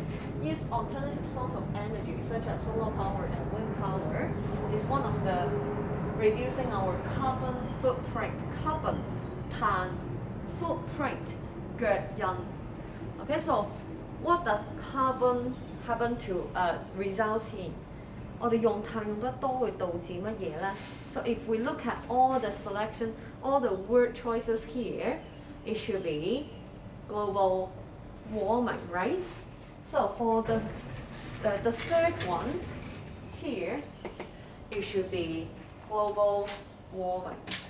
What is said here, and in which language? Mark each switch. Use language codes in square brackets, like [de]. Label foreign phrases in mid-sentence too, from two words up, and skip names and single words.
[en] Use alternative source of energy such as solar power and wind power is one of the reducing our carbon footprint. Carbon 碳 footprint 腳印 Okay, so what does carbon happen to results in? [yue] 我哋用碳用得多會導致乜嘢呢? [en] So if we look at all the selection, all the word choices here, it should be global warming, right? So for the third one here, it should be global warming.